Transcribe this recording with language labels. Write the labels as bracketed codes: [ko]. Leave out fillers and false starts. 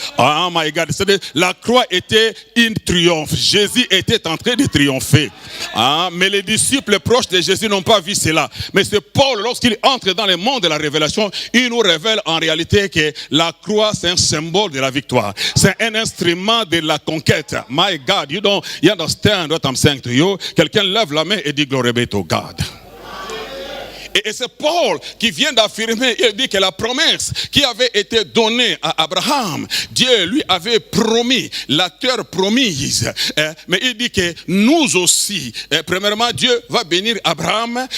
[en] Oh my God, [fr] la croix était un triomphe. Jésus était en train de triompher. Mais les disciples proches de Jésus n'ont pas vu cela. Mais c'est Paul, lorsqu'il entre dans le monde de la révélation, il nous révèle en réalité que la croix, c'est un symbole de la victoire. C'est un instrument de la conquête. [en] My God, you understand what I'm saying to you? [fr] Quelqu'un lève la main et dit [en] glory be to God. [fr] Et c'est Paul qui vient d'affirmer, il dit que la promesse qui avait été donnée à Abraham, Dieu lui avait promis, la terre promise. Mais il dit que nous aussi, premièrement, Dieu va bénir Abraham.